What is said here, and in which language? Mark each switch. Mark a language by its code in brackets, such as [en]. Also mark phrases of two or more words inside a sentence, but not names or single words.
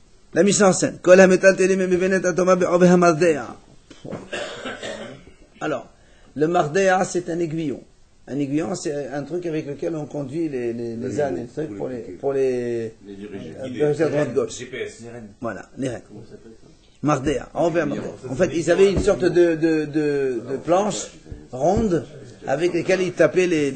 [fr] La Mishnah enseigne. [he] כל המטלטלים מביאין הטומאה בעובי המרדע. [fr] Alors, le mardea, c'est un aiguillon. Un aiguillon, c'est un truc avec lequel on conduit les ânes et les trucs pour les Guidés. à droite-gauche. GPS. Voilà, les rênes. Mardea, envers Mardea. En fait, ils avaient une sorte de planche ronde avec lesquelles ils tapaient les...